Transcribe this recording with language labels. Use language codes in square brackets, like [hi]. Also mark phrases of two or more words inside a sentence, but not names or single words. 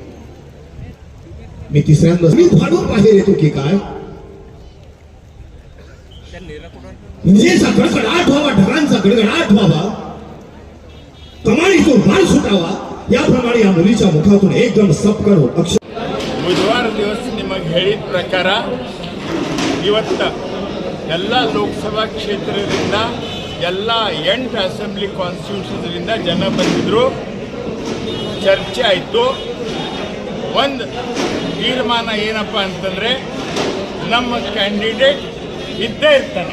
[mr] मी तिसऱ्यांदा मी फाडून बाहेर येतो की काय म्हणजे गडगडाट व्हावा, ढगांचा गडगडाट व्हावा, कमानीतून माल सुटावा, याप्रमाणे या मुलीच्या मुखातून एकदम सपकन अक्षर बुधवार दिवस [kn] ನಿಮಗೆ ಹೇಳಿದ ಪ್ರಕಾರ ಇವತ್ತು ಎಲ್ಲ ಲೋಕಸಭಾ ಕ್ಷೇತ್ರದಿಂದ ಎಲ್ಲ 8 [en] assembly constitutions [kn] ಜನ ಬಂದಿದ್ರು, ಚರ್ಚೆ ಆಯಿತು। ಒಂದು ತೀರ್ಮಾನ ಏನಪ್ಪ ಅಂತಂದರೆ ನಮ್ಮ ಕ್ಯಾಂಡಿಡೇಟ್ ಇದ್ದೇ ಇರ್ತಾನೆ।